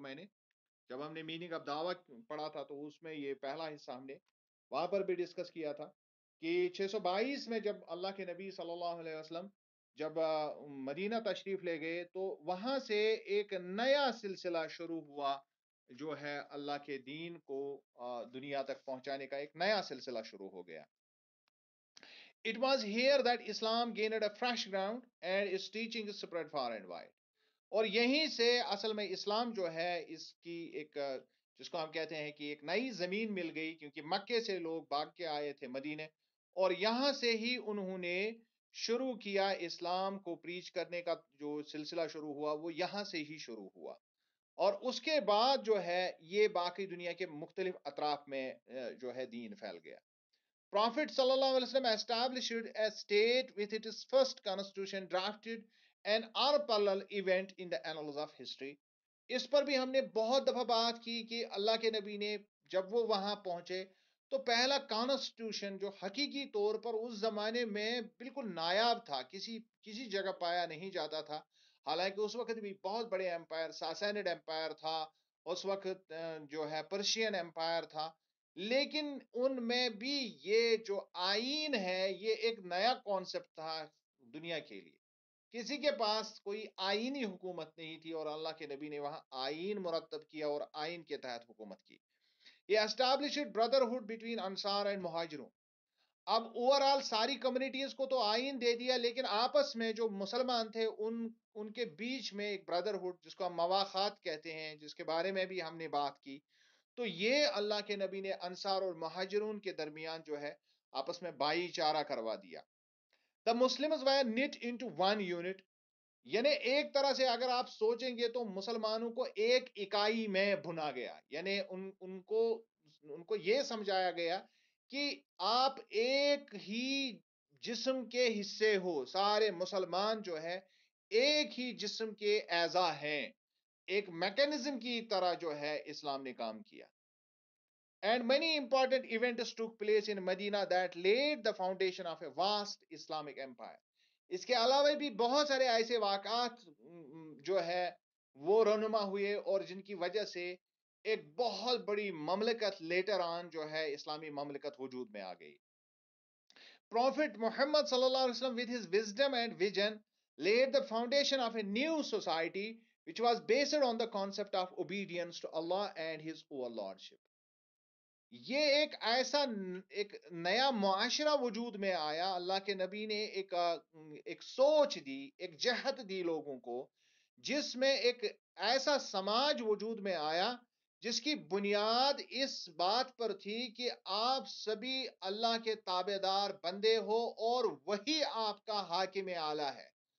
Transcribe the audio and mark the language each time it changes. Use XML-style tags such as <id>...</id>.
<ur>میں نے جب ہم نے میننگ آف دعوت پڑھا تھا تو اس میں یہ پہلا حصہ ہم نے وہاں پر بھی ڈسکس کیا تھا کہ 622 میں جب اللہ کے نبی صلی اللہ علیہ وسلم جب مدینہ تشریف لے گئے تو وہاں سے ایک نیا سلسلہ شروع ہوا جو ہے اللہ کے دین کو دنیا تک پہنچانے کا ایک نیا سلسلہ شروع ہو گیا.</ur> <en>It was here that Islam gained a fresh ground and its teaching spread far and wide.</en> <ur>اور یہیں سے اصل میں اسلام جو ہے اس کی ایک جس کو ہم کہتے ہیں کہ ایک نئی زمین مل گئی کیونکہ مکے سے لوگ بھاگ کے آئے تھے مدینے اور یہاں سے ہی انہوں نے شروع کیا اسلام کو پریچ کرنے کا جو سلسلہ شروع ہوا وہ یہاں سے ہی شروع ہوا اور اس کے بعد جو ہے یہ باقی دنیا کے مختلف اطراف میں جو ہے دین پھیل گیا.</ur> <en>Prophet sallallahu alaihi wasallam established a state with its first constitution drafted an unparalleled event in the annals of history.</en> <ur>اس پر بھی ہم نے بہت دفعہ بات کی کہ اللہ کے نبی نے جب وہ وہاں پہنچے تو پہلا کانسٹیٹیوشن جو حقیقی طور پر اس زمانے میں بالکل نایاب تھا کسی جگہ پایا نہیں جاتا تھا. حالانکہ اس وقت بھی بہت بڑے امپائر ساسینڈ امپائر تھا اس وقت جو ہے پرشین امپائر تھا لیکن ان میں بھی یہ جو آئین ہے یہ ایک نیا کانسیپٹ تھا دنیا کے لیے. کسی کے پاس کوئی آئینی حکومت نہیں تھی اور اللہ کے نبی نے وہاں آئین مرتب کیا اور آئین کے تحت حکومت کی. یہ</ur> <en>established brotherhood between</en> <ur>انصار اینڈ مہاجروں. اب اوور آل ساری کمیونٹیز کو تو آئین دے دیا لیکن آپس میں جو مسلمان تھے ان کے بیچ میں ایک بردرہڈ جس کو ہم مواخات کہتے ہیں جس کے بارے میں بھی ہم نے بات کی تو یہ اللہ کے نبی نے انصار اور مہاجرون کے درمیان جو ہے آپس میں بھائی چارہ کروا دیا.</ur> <en>The Muslims were knit into one unit.</en> <ur>یعنی ایک طرح سے اگر آپ سوچیں گے تو مسلمانوں کو ایک اکائی میں بھنا گیا یعنی ان کو یہ سمجھایا گیا کہ آپ ایک ہی جسم کے حصے ہو. سارے مسلمان جو ہے ایک ہی جسم کے اعضاء ہیں ایک میکینزم کی طرح جو ہے اسلام نے کام کیا.</ur> <en>And many important events took place in Medina that laid the foundation of a vast Islamic empire.</en> <ur>اس کے علاوہ بھی بہت سارے ایسے واقعات جو ہے وہ رونما ہوئے اور جن کی وجہ سے ایک بہت بڑی مملکت لیٹر آن جو ہے اسلامی مملکت وجود میں آ گئی.</ur> <en>Prophet Muhammad sallallahu alaihi wasallam with his wisdom and vision laid the foundation of a new society which was based on the concept of obedience to Allah and his overlordship.</en> <ur>یہ ایک نیا معاشرہ وجود میں آیا. اللہ کے نبی نے ایک سوچ دی ایک جہت دی لوگوں کو جس میں ایک ایسا سماج وجود میں آیا جس کی بنیاد اس بات پر تھی کہ آپ سبھی اللہ کے تابعدار بندے ہو اور وہی آپ کا حاکم اعلیٰ ہے.</ur>